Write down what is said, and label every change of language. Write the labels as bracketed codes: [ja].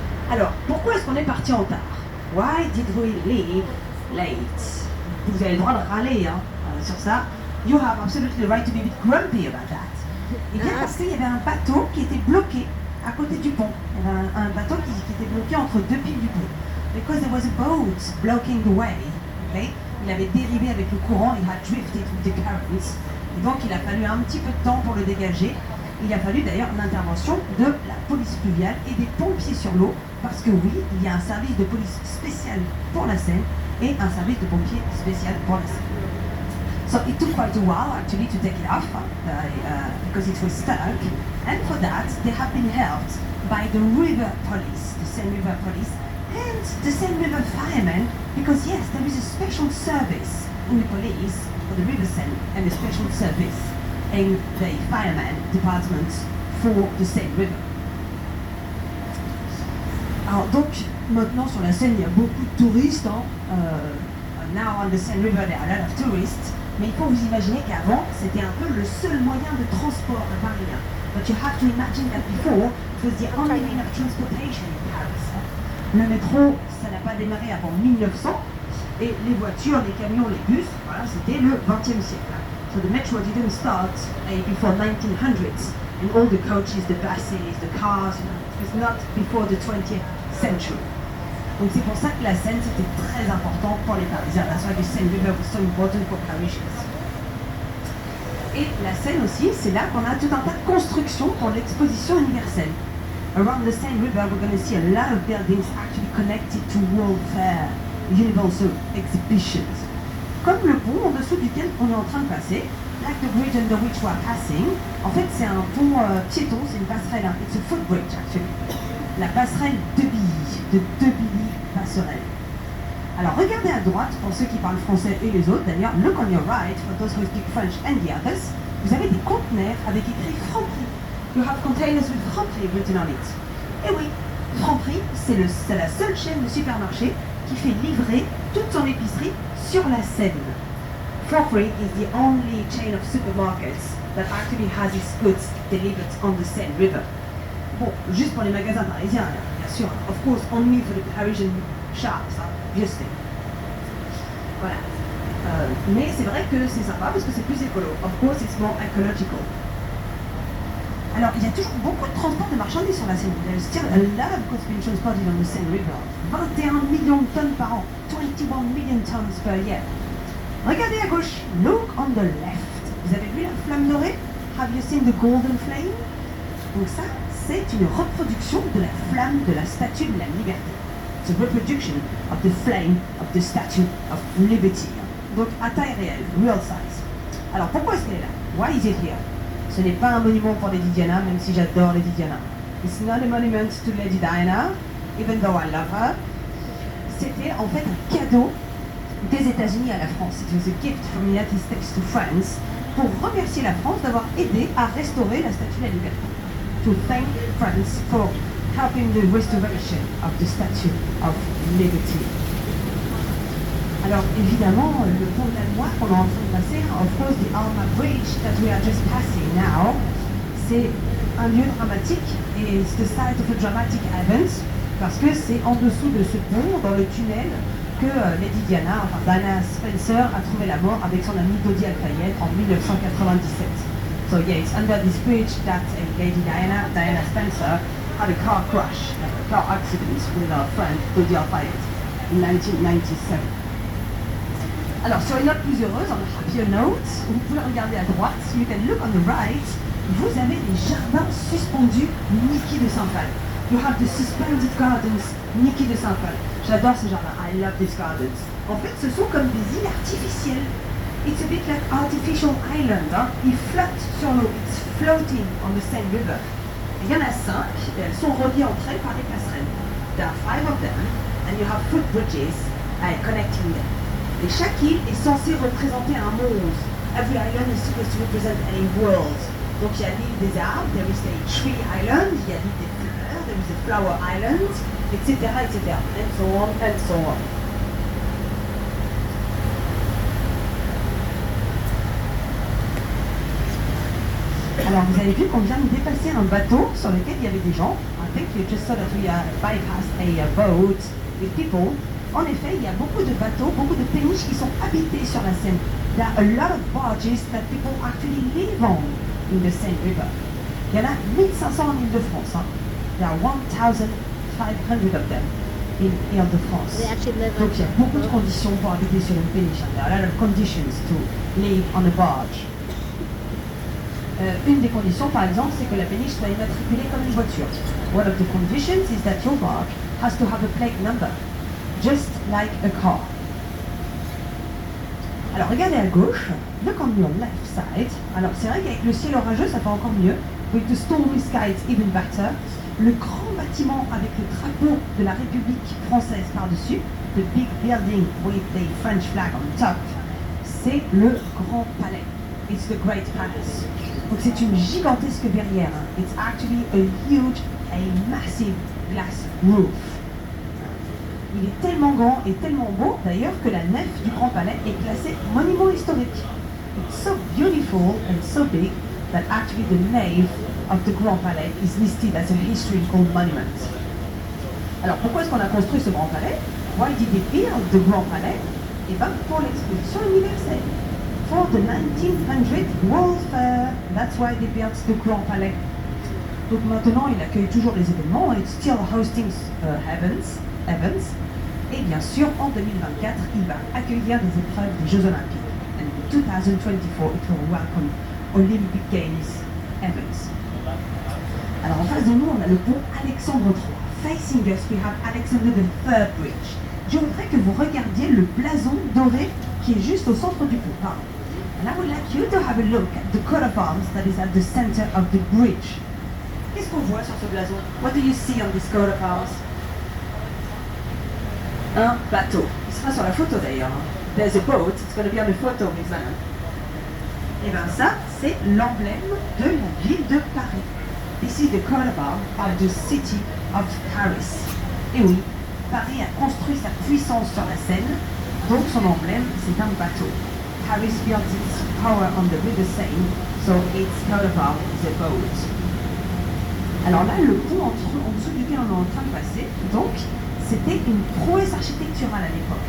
[fr] Alors, pourquoi est-ce qu'on est parti en retard? [en] Why did we leave late? [fr] Vous avez le droit de râler sur ça. [en] You have absolutely the right to be a bit grumpy about that. [fr] Et bien parce qu'il y avait un bateau qui était bloqué à côté du pont. Il y avait un bateau qui était bloqué entre deux piles du pont. [en] Because there was a boat blocking the way. Okay? [fr] Il avait dérivé avec le courant, il [en] had drifted with the currents. [fr] Et donc il a fallu un petit peu de temps pour le dégager. Il a fallu d'ailleurs l'intervention de la police fluviale et des pompiers sur l'eau, parce que oui, il y a un service de police spécial pour la Seine et un service de pompiers spécial pour la Seine. [en] So it took quite a while actually to take it off because it was stuck, and for that they have been helped by the river police, the Seine River Police, and the Seine River firemen, because yes, there is a special service in the police for the River Seine and a special service in the fireman department for the Seine River. [fr] Alors donc, maintenant sur la Seine, il y a beaucoup de touristes. [en] Now on the Seine River, there are a lot of tourists. [fr] Mais il faut vous imaginer qu'avant, c'était un peu le seul moyen de transport à Paris. [en] But you have to imagine that before, it was the only mean of transportation in Paris. [fr] Le métro, ça n'a pas démarré avant 1900. Et les voitures, les camions, les bus, voilà, c'était le 20e siècle. [en] So the metro didn't start before 1900s. And all the coaches, the buses, the cars, it was not before the 20th century. [fr] Donc c'est pour ça que la Seine c'était très important pour les Parisiens. [en] That's why the Seine River was so important for Parisians. [fr] Et la Seine aussi, c'est là qu'on a tout un tas de constructions pour l'exposition universelle. [en] Around the Seine River, we're going to see a lot of buildings actually connected to World Fair, Universal Exhibitions. [fr] Comme le pont en dessous duquel on est en train de passer, [en] like the bridge under which we're passing. [fr] En fait, c'est un pont piéton, c'est une passerelle. [en] It's a footbridge actually. [fr] La passerelle de Billy passerelle. Alors regardez à droite, pour ceux qui parlent français et les autres d'ailleurs, [en] look on your right, for those who speak French and the others, [fr] vous avez des conteneurs avec écrit Franprix. [en] You have containers with Franprix written on it. [fr] Et oui, Franprix, c'est la seule chaîne de supermarché qui fait livrer toute son épicerie sur la Seine. [en] Franprix is the only chain of supermarkets that actually has its goods delivered on the Seine River. [fr] Bon, juste pour les magasins parisiens, bien sûr. [en] Of course, only for the Parisian shops, obviously. [fr] Voilà. Mais c'est vrai que c'est sympa parce que c'est plus écolo. [en] Of course, it's more ecological. [fr] Alors, il y a toujours beaucoup de transport de marchandises sur la Seine. [en] There's still a lot of goods being transported on the Seine River. [fr] 21 millions de tonnes par an. [en] 21 million tons per year. [fr] Regardez à gauche. [en] Look on the left. [fr] Vous avez vu la flamme dorée? [en] Have you seen the golden flame? [fr] Donc ça, c'est une reproduction de la flamme de la Statue de la Liberté. [en] It's a reproduction of the flame of the Statue of Liberty. [fr] Donc à taille réelle, [en] real size. [fr] Alors pourquoi est-ce qu'elle est là? [en] Why is it here? [fr] Ce n'est pas un monument pour Lady Diana, même si j'adore Lady Diana. [en] It's not a monument to Lady Diana, even though I love her. [fr] C'était en fait un cadeau des États-Unis à la France. [en] It was a gift from the United States to France [fr] pour remercier la France d'avoir aidé à restaurer la Statue de la Liberté. [en] To thank France for helping the restoration of the Statue of Liberty. [fr] Alors évidemment, le pont de la Loire qu'on est en train de passer, [en] of course the Alma Bridge that we are just passing now, [fr] c'est un lieu dramatique et c'est [en] the site of a dramatic event [fr] parce que c'est en dessous de ce pont, dans le tunnel, que Lady Diana, enfin Diana Spencer, a trouvé la mort avec son ami Dodi Al-Fayed en 1997. [en] So yeah, it's under this bridge that Lady Diana Spencer, had a car crash, a car accident with her friend Dodi Al-Fayed in 1997. [fr] Alors sur une note plus heureuse, [en] on a happier note, [fr] vous pouvez regarder à droite, [en] you can look on the right, [fr] vous avez les jardins suspendus Niki de Saint-Phal. [en] You have the suspended gardens Niki de Saint-Phal. [fr] J'adore ces jardins, [en] I love these gardens. [fr] En fait, ce sont comme des îles artificielles. [en] It's a bit like artificial island, hein? [fr] Ils flottent sur l'eau, [en] it's floating on the Seine River. [fr] Il y en a 5, et elles sont reliées entre elles par des passerelles. [en] There are 5 of them, and you have footbridges connecting them. [fr] Et chaque île est censée représenter un monde. [en] Every island is supposed to represent a world. [fr] Donc il y a l'île des arbres, [en] there is a tree island, [fr] il y a l'île des fleurs, [en] there is a flower island, [fr] etc., etc. [en] And so on, and so on. [fr] Alors vous avez vu qu'on vient de dépasser un bateau sur lequel il y avait des gens. [en] I think you just saw that we bypassed a boat with people. [fr] En effet, il y a beaucoup de bateaux, beaucoup de péniches qui sont habités sur la Seine. [en] There are a lot of barges that people actually live on in the Seine River. [fr] Il y en a 1500 en Île-de-France. Hein. [en] There are 1,500 of them in Île-de-France. [fr] Donc il y a beaucoup de conditions pour habiter sur une péniche. [en] There are a lot of conditions to live on a barge. [fr] Une des conditions, par exemple, c'est que la péniche soit immatriculée comme une voiture. [en] One of the conditions is that your barge has to have a plate number, just like a car. [fr] Alors regardez à gauche, [en] look on your left side. [fr] Alors c'est vrai qu'avec le ciel orageux, ça fait encore mieux. [en] With the stormy sky, it's even better. [fr] Le grand bâtiment avec le drapeau de la République française par-dessus, [en] the big building with the French flag on top, [fr] c'est le Grand Palais. [en] It's the Great Palace. [fr] Donc c'est une gigantesque verrière. [en] It's actually a huge, a massive glass roof. [fr] Il est tellement grand et tellement beau d'ailleurs que la nef du Grand Palais est classée monument historique. [en] It's so beautiful and so big that actually the nave of the Grand Palais is listed as a historical monument. [fr] Alors pourquoi est-ce qu'on a construit ce Grand Palais? [en] Why did they build the Grand Palais? [fr] Eh bien pour l'exposition universelle. [en] For the 1900 World Fair, that's why they built the Grand Palais. [fr] Donc maintenant, il accueille toujours les événements. [en] It's still hosting events. [fr] Et bien sûr, en 2024, il va accueillir des épreuves des Jeux Olympiques. [en] And in 2024, it will welcome Olympic Games events. [fr] Alors en face de nous, on a le pont Alexandre III. [en] Facing us, we have Alexander III Bridge. [fr] Je voudrais que vous regardiez le blason doré qui est juste au centre du pont. [en] And I would like you to have a look at the coat of arms that is at the center of the bridge. [fr] Qu'est-ce qu'on voit sur ce blason? [en] What do you see on this coat of arms? [fr] Un bateau. Il sera sur la photo d'ailleurs. [en] There's a boat, it's going to be on the photo, Miss Anna. [fr] Et bien ça, c'est l'emblème de la ville de Paris. [en] This is the coat of arms of the city of Paris. [fr] Et oui, Paris a construit sa puissance sur la Seine, donc son emblème, c'est un bateau. [en] Paris built its power on the river Seine, so its coat of arms is a boat. [fr] Alors là, le pont en dessous duquel on est en train de passer, donc, c'était une prouesse architecturale à l'époque.